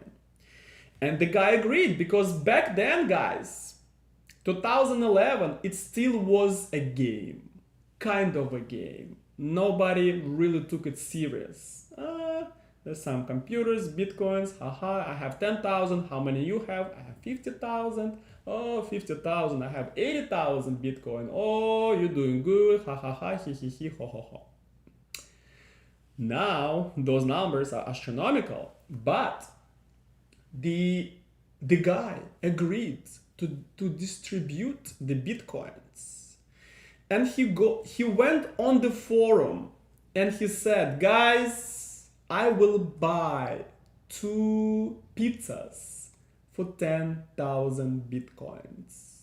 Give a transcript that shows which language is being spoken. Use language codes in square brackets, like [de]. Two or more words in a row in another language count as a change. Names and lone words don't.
[en] And the guy agreed because back then, guys, 2011, it still was a game, kind of a game. Nobody really took it serious. There's some computers, Bitcoins, haha, I have 10,000, how many you have? I have 50,000. Oh, 50,000, I have 80,000 Bitcoin. Oh, you're doing good, ha ha ha, he he he, ho ho ho. Now, those numbers are astronomical, but the guy agreed to distribute the Bitcoins. And he went on the forum and he said, guys, I will buy 2 pizzas for 10,000 Bitcoins.